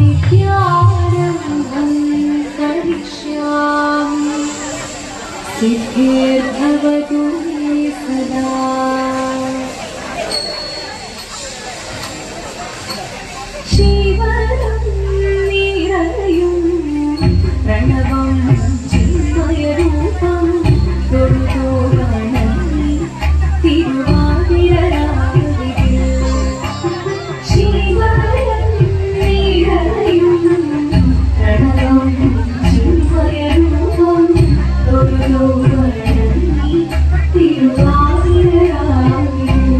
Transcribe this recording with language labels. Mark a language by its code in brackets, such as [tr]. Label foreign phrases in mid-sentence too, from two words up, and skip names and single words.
[sa] विद्यारम्भं करिष्यामि सिद्धिर्भवतु मे सदा। [ml] ശിവനം നിറയും പ്രണവം ചിന്മയരൂപം തൊഴുതു വണങ്ങി തിരുവാതിരരാവിൽ ശിവനം നിറയും പ്രണവം ചിന്മയരൂപം തൊഴുതു വണങ്ങി തിരുവാതിരരാവിൽ